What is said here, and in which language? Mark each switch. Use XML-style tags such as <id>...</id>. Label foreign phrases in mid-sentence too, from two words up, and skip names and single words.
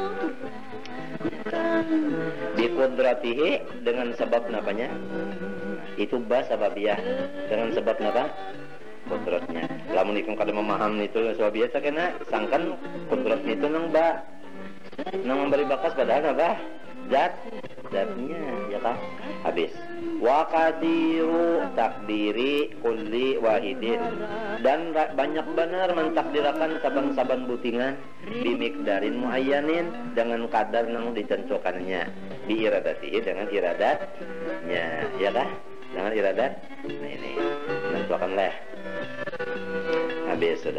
<bjn>Biqudratihi, dengan sebab napanya itu sababiyah, dengan sebab napa kudratnya. Lamun ikung kada memaham itu sebab biasa kena sangkan kudratnya itu nang memberi bakas padahal apa zatnya ya kan. Habis</bjn> <ar>وقادر تقدير كل واحد,</ar> <bjn>dan banyak benar mentakdirakan saban-saban butingan</bjn> <ar>بمقدار معين,</ar> <bjn>dengan kadar nang ditentukannya, biiradatihi, dengan iradatnya ya kah, dengan iradat. Nah ini menentukanlah. Habis sudah.</bjn>